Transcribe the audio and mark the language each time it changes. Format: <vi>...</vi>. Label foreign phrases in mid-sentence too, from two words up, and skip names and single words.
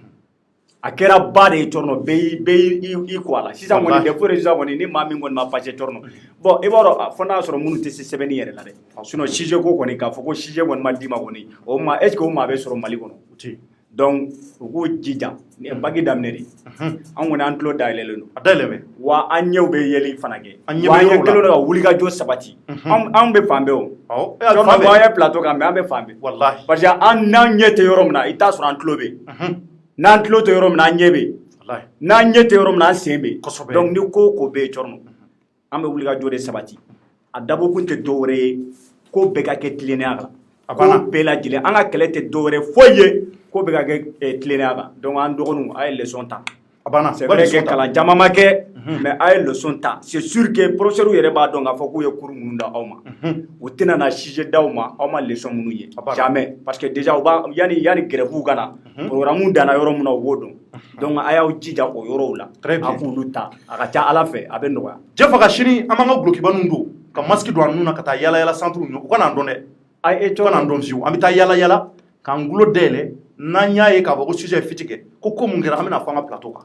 <bm>a kɛra ba de ye Torno bɛɛ i ko a la sisan kɔni defu de sisan kɔni ni maa min kɔni ma passé Torno bon i b'a dɔn fo n'a y'a sɔrɔ minnu tɛ se sɛbɛnni yɛrɛ la dɛ</bm> <fr>sinon sujet</fr> <bm>ko kɔni k'a fɔ ko sujet kɔni ma d'i ma kɔni o maa</bm> <fr>est ce que</fr> <bm>o maa bɛ sɔrɔ Mali kɔnɔ o tɛ yen donc u k'u jija nin ye bagi daminɛ de an kɔni an tulo dayɛlɛlen don a dayɛlɛ bɛ wa an ɲɛw bɛ yɛli fana kɛ wa an ɲɛ kelen don ka wulikajɔ sabati an bɛ fan bɛɛ o Torno an ye plateau kan mais an bɛ fan bɛɛ wallahi</bm> <fr>parce que</fr> <bm>an n'an ɲɛ tɛ yɔrɔ min na i t'a sɔrɔ an tulo bɛ n'an tulo tɛ yɔrɔ min na an ɲɛ bɛ n'an ɲɛ tɛ yɔrɔ min na an sen bɛ donc ni ko o ko bɛ yen Torno an bɛ wulikajɔ de sabati a dabɔkun tɛ dɔwɛrɛ ye ko bɛɛ ka kɛ tilennenya kan ko bɛɛ lajɛlen an ka kɛlɛ tɛ dɔwɛrɛ foyi ye ko bɛ ka kɛ tilennenya kan donc an dɔgɔninw a ye leçon ta a banna</bm> <fr>c'est vrai que</fr> <bm>kalan caman ma kɛ mais a ye leçon ta</bm> <fr>c'est sûr que professeur</fr> <bm>yɛrɛ b'a dɔn k'a fɔ k'u ye cours minnu da aw ma u tɛna na sujet d'aw ma aw ma leçon minnu ye</bm> <fr>jamais parce que déjà</fr> <bm>u b'a yani grève ka na programme danna yɔrɔ min na u b'o dɔn donc a y'aw jija o yɔrɔw la a k'olu ta a ka ca Ala fɛ a bɛ nɔgɔya Jɛfaga sini an b'an ka gulokibaninw don ka masque don an nun na ka taa yala yala centre u ka n'an dɔn dɛ u ka n'an dɔn fiyewu an bɛ taa yala yala k'an gulo dayɛlɛ n'an y'a ye k'a fɔ ko sujet ye fiti kɛ ko mun kɛra an bɛna fɔ an ka plateau kan</bm>